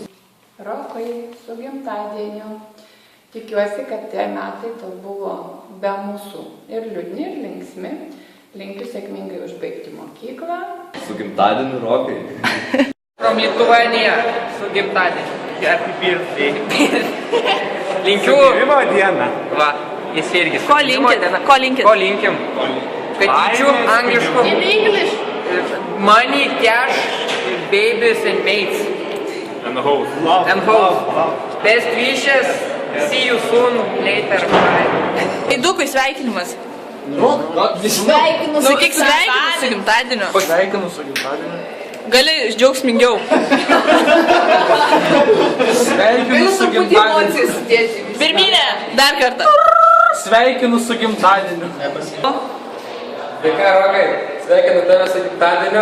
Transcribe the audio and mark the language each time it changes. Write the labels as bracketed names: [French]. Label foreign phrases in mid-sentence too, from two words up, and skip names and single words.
[Lithuanian] Rokai, su gimtadieniu. Tikiuosi, kad tie metai tau buvo be mūsų ir liūdni, ir linksmi. Linkiu sėkmingai užbaigti mokyklą. Su gimtadieniu, Rokai. [English] From Lithuania, [Lithuanian] su gimtadieniu. [English] Happy birthday. [Lithuanian] Linkiu. Gimimo dieną. Va, jis irgi. Ko linkit? Ko linkim? Katyčių angliškų. [English] In English. Money, cash, babies and mates. And the host. And host. Best wishes. See you soon. Later. Bye. [Lithuanian] Eidukui sveikinimas. Sveikinu su Sakyk sveikinu su gimtadieniu. Pasveikinu su gimtadieniu. Gali džiaugsmingiau. Sveikinu su gimtadieniu. Pirminė, dar kartą. Sveikinu su gimtadieniu. Tai ką, Rokai, sveikinu tave su gimtadieniu.